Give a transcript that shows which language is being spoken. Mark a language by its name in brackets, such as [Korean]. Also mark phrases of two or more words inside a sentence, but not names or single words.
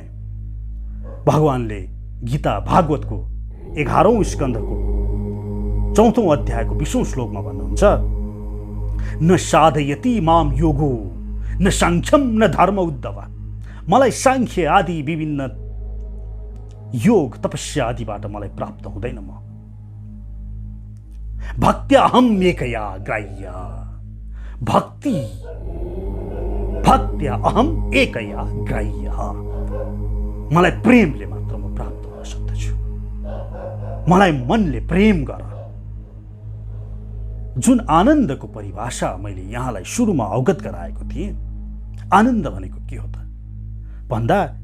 [Nepali] भगवानले गीता भागवतको 11औं स्कन्धको 4औं अध्यायको 20औं श्लोकमा भन्नुहुन्छ, [Sanskrit] न साधयति माम योगो न सांख्यम न धर्म उद्धव। [Nepali] मलाई सांख्य आदि विभिन्न योग तपस्या आदिबाट मलाई प्राप्त हुँदैन। [Sanskrit] म भक्त्या अहम एकया ग्राह्य, भक्त्या अहम एकया ग्राह्य। [Nepali] मलाई प्रेमले मात्र म प्राप्त हुन सक्दछु। मलाई मनले प्रेम गर। जुन आनन्दको परिभाषा मैले यहाँलाई सुरुमा अवगत गराएको थिएँ, आनन्द भनेको के हो त भन्दा